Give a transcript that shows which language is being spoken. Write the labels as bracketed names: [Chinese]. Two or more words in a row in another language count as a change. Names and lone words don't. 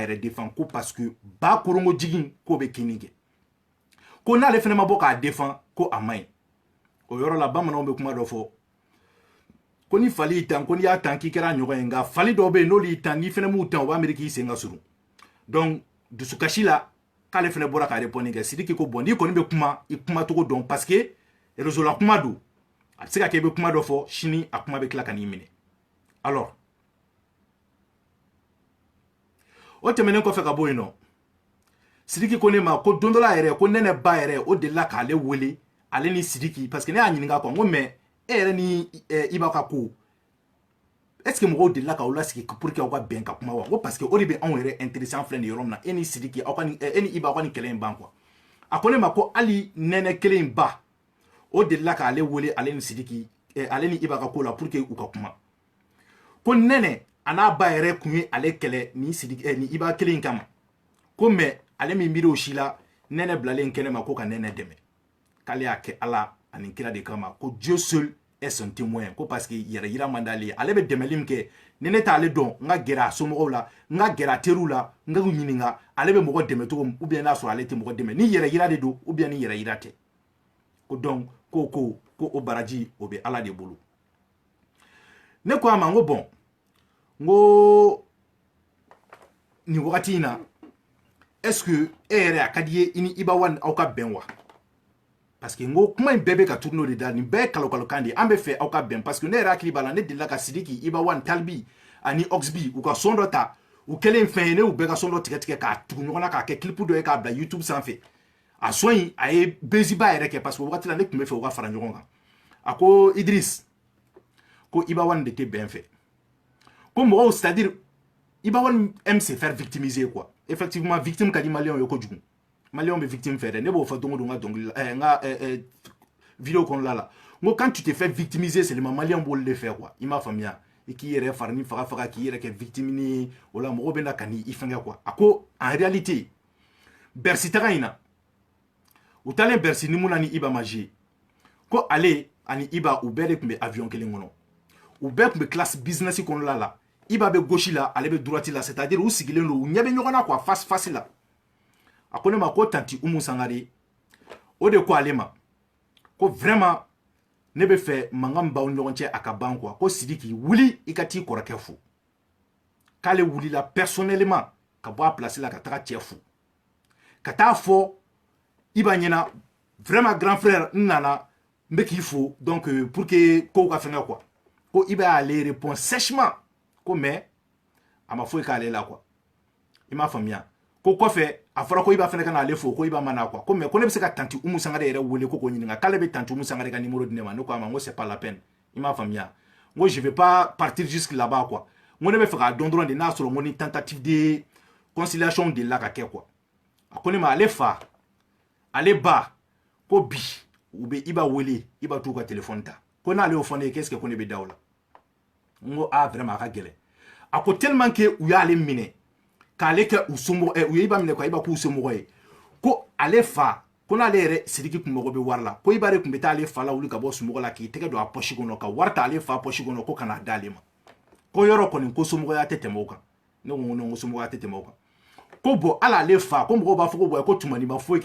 [Bambara] yɛrɛ défend ko [French] parce que [Bambara] ba korongo jigin ko bɛ kini kɛ ko n'ale fɛnɛ ma bɔ k'a défend ko a maɲi o yɔrɔ la bamananw bɛ kuma dɔ fɔ ko ni fali y'i tan ko n'i y'a tan k'i kɛra ɲɔgɔn ye nka fali dɔw bɛ yen n'olu y'i tan n'i fɛnɛ m'u tan o b'a miiri k'i sen ka surun donc dusukasi la k'ale fɛnɛ bɔra ka répondre kɛ Sidiki ko bon n'i kɔni bɛ kuma i kuma cogo dɔn [French] parce que réseau [Bambara] la kuma don a bɛ se ka kɛ i bɛ kuma dɔ fɔ sini a kuma bɛ tila ka n'i minɛ alors o tɛmɛnen kɔfɛ ka bɔ yen nɔ Sidiki ko ne ma ko don dɔ la yɛrɛ ko Nene ba yɛrɛ o delila k'ale wele ale ni Sidiki [French] parce que [Bambara] ne y'a ɲininka quoi n ko mais e yɛrɛ ni Iba ka ko [French] est-ce que [Bambara] mɔgɔw delila k'aw lasigi [French] pour que [Bambara] aw ka bɛn ka kuma wa ko [French] parce que [Bambara] o de bɛ anw yɛrɛ intéressant filɛ nin yɔrɔ min na e ni Sidiki aw ka e ni Iba aw ka nin kɛlɛ in ban quoi a ko ne ma ko hali Nene kelen in ba o delila k'ale wele ale ni Sidiki ale ni Iba ka ko la [French] pour que [Bambara] u ka kuma ko Nene a n'a ba yɛrɛ kun ye ale kɛlɛ ni Iba kelen in kama ko mais ale min miiri o si la Nene bilalen kɛnɛ ma ko ka Nene dɛmɛ k'ale y'a kɛ Ala ani kira de kama ko [French] Dieu seul est son témoin [Bambara] ko [French] parce que [Bambara] yɛrɛ yira man d'ale ye ale bɛ dɛmɛli min kɛ ni ne t'ale dɔn n ka gɛrɛ a somɔgɔw la n ka gɛrɛ a teriw la n ka ɲininka ale bɛ mɔgɔ dɛmɛ cogo min [French] ou bien [Bambara] n'a sɔrɔ ale tɛ mɔgɔ dɛmɛ ni yɛrɛ yira de don [French] ou bien [Bambara] ni yɛrɛ yira tɛ ko donc ko o baraji o bɛ Ala de bolo ne ko a ma n ko bon n ko nin wagati in na [French] est-ce que [Bambara] e yɛrɛ a ka di ye i ni Ibawan aw ka bɛn wa [French] parce que [Bambara] n ko kuma in bɛɛ bɛ ka tourner o de da nin bɛɛ ye kalokalokan de ye an bɛ fɛ aw ka bɛn [French] parce que [Bambara] ne yɛrɛ hakili b'a la ne delila ka Sidiki Ibawan Talibi ani Oxby u ka son dɔ ta u kɛlen fɛn ye ne y'u bɛɛ ka son dɔ tigɛ k'a tugu ɲɔgɔn na k'a kɛ clip dɔ ye k'a bila YouTube sanfɛ a son in a ye bɛnziba yɛrɛ kɛ [French] parce que [Bambara] o wagati la ne tun bɛ fɛ u ka fara ɲɔgɔn kan a ko Idriss ko Ibawan de tɛ bɛn fɛ ko mɔgɔw [French] c'est-à-dire Ibawan aime se faire victimiser quoi effectivement victime [Bambara] ka di maliyɛnw ye kojugu maliyɛnw bɛ victime fɛ dɛ ne b'o fɔ don o don n ka dɔnkili la n ka vidéo kɔnɔna la n ko [French] quand tu te fais victimiser seulement [Bambara] maliyɛnw b'olu de fɛ quoi i m'a faamuya i k'i yɛrɛ fari ni faga k'i yɛrɛ kɛ victime ni o la mɔgɔw bɛ na ka n'i fɛngɛ quoi a ko [French] en réalité [Bambara] Bercy taga in na u taalen Bercy ni mun na ni Iba ma jouer ko ale ani Iba u bɛɛ de tun bɛ avion kelen kɔnɔ u bɛɛ tun bɛ [French] classe business [Bambara] kɔnɔna la Iba bɛ gauche la ale bɛ droite la [French] c'est-à-dire [Bambara] u sigilen don u ɲɛ bɛ ɲɔgɔn na [French] quoi face [Bambara] la a ko ne ma ko tanti Umu Sangare o de ko ale ma ko vraiment ne bɛ fɛ mankan b'aw ɲɔgɔn cɛ a ka ban quoi ko Sidiki wuli i ka t'i kɔrɔkɛ fo k'ale wulila personnellement ka bɔ a place la ka taga cɛ fo ka taa fɔ Iba ɲɛna [French] vraiment grand frère [Bambara] n nana n bɛ k'i fo [French] donc pour que [Bambara] kow ka fɛngɛ quoi ko Iba y'ale [French] répond sèchement [Bambara] ko mais a ma foyi k'ale la quoi i m'a faamuya ko kɔfɛ a fɔra ko i b'a fɛnɛ ka na ale fo ko i b'a mana quoi ko mais ko ne bɛ se ka tanti Umu Sangare yɛrɛ wele ko ɲininka k'ale bɛ tanti Umu Sangare ka numéro di ne ma ne ko a ma ko [French] c'est pas la peine [Bambara] i m'a faamuya n ko [French] je vais pas partir jusque là-bas quoi [Bambara] n ko ne bɛ fɛ k'a dɔn dɔrɔn de n'a sɔrɔ n ko ni [French] tentative de conciliation [Bambara] de la ka kɛ quoi a ko ne ma ale fa ale ba ko bi u bɛ i b'a wele i b'a t'u ka téléphone ta ko n'ale y'o fɔ ne ye [French] qu'est-ce que [Bambara] ko ne bɛ da o la n ko ah vraiment a ka gɛlɛn a ko [French] tellement que [Bambara] u y'ale minɛ k'ale kɛ u somɔgɔ u ye i b'a minɛ quoi i b'a k'u somɔgɔ ye ko ale fa ko n'ale yɛrɛ Sidiki kun mago bɛ wari la ko i b'a de kun bɛ taa ale fa la wuli ka bɔ sunɔgɔ la k'i tɛgɛ don a poche kɔnɔ ka wari ta ale fa poche kɔnɔ ko kana d'ale ma ko yɔrɔ kɔni ko somɔgɔya tɛ tɛmɛ o kan ne ko non ko somɔgɔya tɛ tɛmɛ o kan ko bon hali ale fa ko mɔgɔw b'a fɔ ko ko tumani ma foyi